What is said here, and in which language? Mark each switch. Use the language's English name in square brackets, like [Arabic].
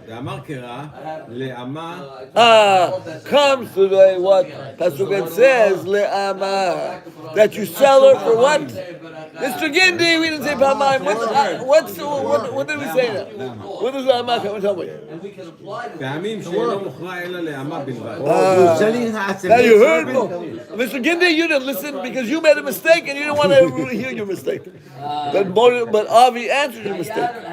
[Hebrew] ואמר קרא לאמה [English] Comes to the what Pasuk says le'ama that you sell her for what? Mr. Gindi, we didn't say Pamaim. What did we say now? What does le'ama come and tell me? [Hebrew] פעמים שאינו מוכרע אלא לאמה בלבד. [English] Now you heard, Mr. Gindi, you didn't listen because you made a mistake and you didn't want to hear your mistake. But Avi answered your mistake.